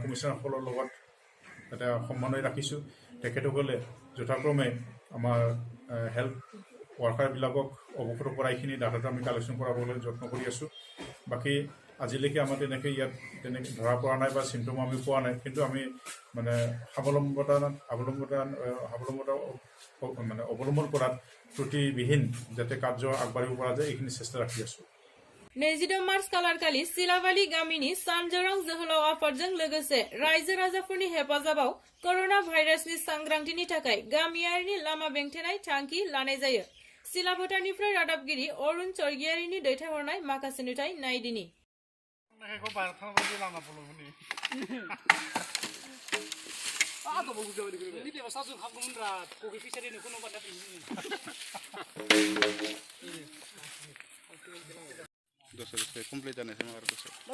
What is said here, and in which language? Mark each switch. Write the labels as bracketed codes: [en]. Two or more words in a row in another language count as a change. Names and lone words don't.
[as] কমিশ্যনাৰসকলৰ লগত এটা সমন্বয় ৰাখিছোঁ তেখেতসকলে যথাক্ৰমে আমাৰ হেল্থ ৱাৰ্কাৰবিলাকক অৱগত কৰাইখিনি ডাটাটো আমি কালেকশ্যন কৰাবলৈ যত্ন কৰি আছোঁ বাকী আজিলৈকে আমাৰ তেনেকৈ ইয়াত ধৰা পৰা নাই বা চিম্পটম আমি পোৱা নাই কিন্তু আমি মানে মানে অৱলম্বন কৰাত ত্ৰুটিবিহীন যাতে কাৰ্য আগবাঢ়িব পৰা যায় এইখিনি চেষ্টা ৰাখি আছোঁ [brx] 22 मार्च खालारखालि सिलाबाली गामिनि सानजोरां जोहोलाव आफादजों लोगोसे रायजो राजाफोरनि हेफाजाबाव कर'ना भाइरासनि सांग्रांथिनि थाखाय गामियारिनि लामा बेंथेनाय थांखि लानाय जायो। सिलाबोटानिफ्राय रादाबगिरि अरुण सरगियारिनि दैथायहरनाय माखासे नुथाय नायदिनि [hi] कमप्लिट जाने से मगर कुछ